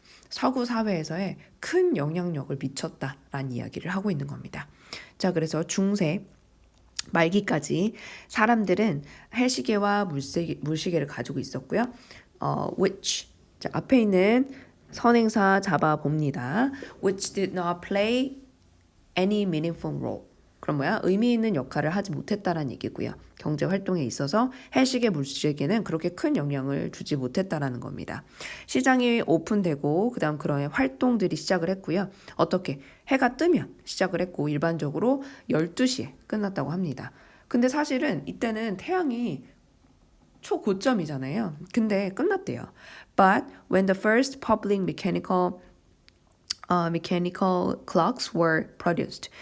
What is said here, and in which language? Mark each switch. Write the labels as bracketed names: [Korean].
[Korean] 서구 사회에서의 큰 영향력을 미쳤다라는 이야기를 하고 있는 겁니다. 자, 그래서 중세 말기까지 사람들은 해시계와 물시계를 가지고 있었고요. [English] which [Korean] 자, 앞에 있는 선행사 잡아 봅니다. [English] which did not play any meaningful role. [Korean] 그럼 뭐야? 의미 있는 역할을 하지 못했다라는 얘기고요. 경제 활동에 있어서 해시계 물시계는 그렇게 큰 영향을 주지 못했다라는 겁니다. 시장이 오픈되고 그다음 그런 활동들이 시작을 했고요. 어떻게? 해가 뜨면 시작을 했고 일반적으로 12시에 끝났다고 합니다. 근데 사실은 이때는 태양이 초고점이잖아요. 근데 끝났대요. [English] But when the first public mechanical clocks were produced.